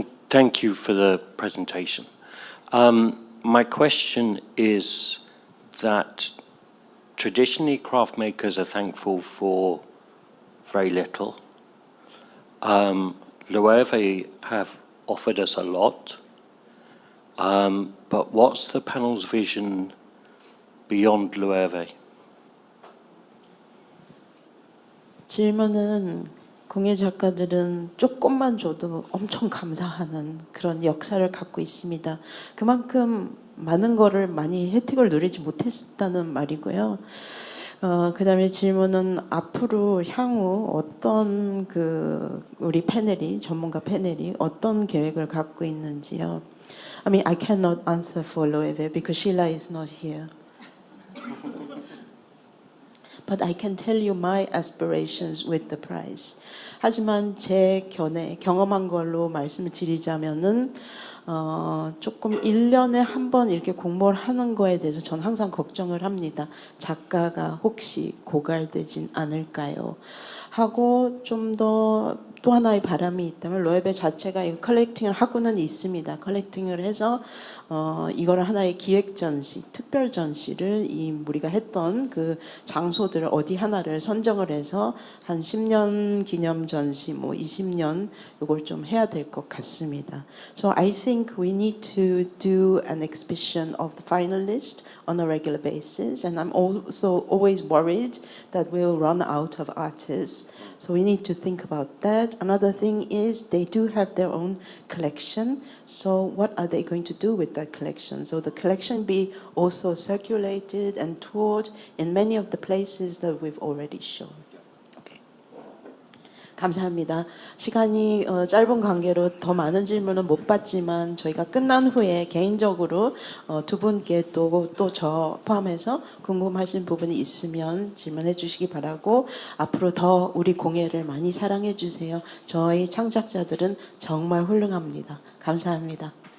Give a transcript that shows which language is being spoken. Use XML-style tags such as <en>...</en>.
<en>Thank you for the presentation. My question is that traditionally craft makers are thankful for very little. Loewe have offered us a lot, but what's the panel's vision beyond Loewe?</en> <ko>질문은 공예 작가들은 조금만 줘도 엄청 감사하는 그런 역사를 갖고 있습니다. 그만큼 많은 거를 많이 혜택을 누리지 못했다는 말이고요. 그다음에 질문은 앞으로 향후 어떤 우리 패널이 전문가 패널이 어떤 계획을 갖고 있는지요.</ko> <en>I mean, I cannot answer for Loewe because Sheila is not here. But I can tell you my aspirations with the prize.</en> <ko>하지만 제 경험한 걸로 말씀을 드리자면은 조금 1년에 한 번 이렇게 공모를 하는 거에 대해서 저는 항상 걱정을 합니다. 작가가 혹시 고갈되진 않을까요? 하고 좀 더 또 하나의 바람이 있다면 로에베 자체가 이 컬렉팅을 하고는 있습니다. 컬렉팅을 해서 이거를 하나의 기획 전시, 특별 전시를 우리가 했던 그 장소들을 어디 하나를 선정을 해서 한 10년 기념 전시, 뭐 20년 이걸 좀 해야 될 것 같습니다.</ko> <en>So I think we need to do an exhibition of the finalists on a regular basis, and I'm also always worried that we'll run out of artists. So we need to think about that. Another thing is they do have their own collection. So what are they going to do with that collection? So the collection be also circulated and toured in many of the places that we've already shown.</en> <ko>Okay. 감사합니다. 시간이 짧은 관계로 더 많은 질문은 못 받지만 저희가 끝난 후에 개인적으로 두 분께 또 저 포함해서 궁금하신 부분이 있으면 질문해 주시기 바라고 앞으로 더 우리 공예를 많이 사랑해 주세요. 저희 창작자들은 정말 훌륭합니다. 감사합니다.</ko>